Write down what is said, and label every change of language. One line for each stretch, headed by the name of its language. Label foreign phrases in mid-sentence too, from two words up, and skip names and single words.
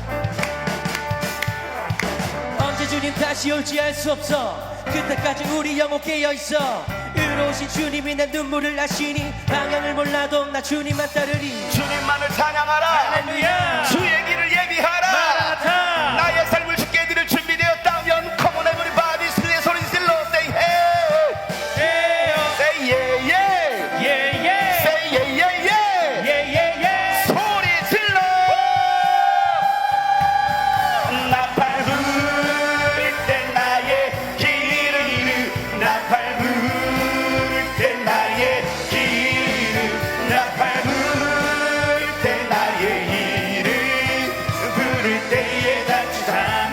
Korean: 언제 주님 다시 올지 알 수 없어. 그때까지 우리 영혼 깨어있어. 의로우신 주님이 내 눈물을 아시니 방향을 몰라도 나 주님만 따르리. 주님만을 찬양하라. 할렐루야. 주의 길을 예비하라. 마라나타. 나의 삶을 주께 드릴 준비되었다면
English: Come on everybody
Korean: 소리 질러
English: Say hey Say yeah yeah
Korean: 예예
English: Say yeah yeah yeah
Korean: 예예예. 소리 질러. 나팔 불 때 나의 이름 나팔 불 때 나의 이름 나팔 불 때 나의 이름 부를 때에 잔치하며.